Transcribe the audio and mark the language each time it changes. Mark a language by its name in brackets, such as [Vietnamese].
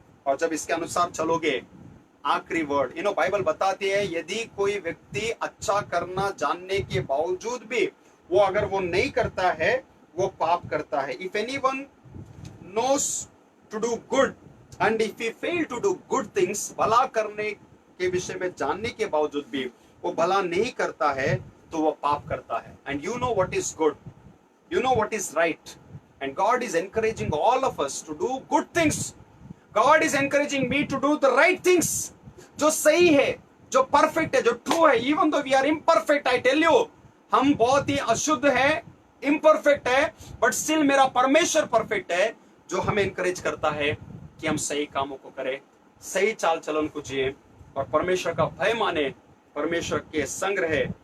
[Hindi] और जब इसके अनुसार चलोगे, आखिरी वर्ड बाइबल बताती है, यदि कोई व्यक्ति अच्छा करना जानने के बावजूद भी वो अगर वो नहीं करता है, वो पाप करता है। [English] if anyone knows to do good and if he fail to do good things, [Hindi] भला करने के विषय में जानने के बावजूद भी वो भला नहीं करता है, तो वो पाप करता है। [English] And you know what is good, you know what is right, and God is encouraging all of us to do good things. God is encouraging me to do the right things, [Hindi] जो सही है, जो perfect है, जो true है। [English] even though we are imperfect, I tell you, [Hindi] हम बहुत ही अशुद्ध है, imperfect है, but still मेरा परमेश्वर परफेक्ट है, जो हमें encourage करता है कि हम सही कामों को करें, सही चाल चलन को जिए और परमेश्वर का भय माने, परमेश्वर के संग रहे।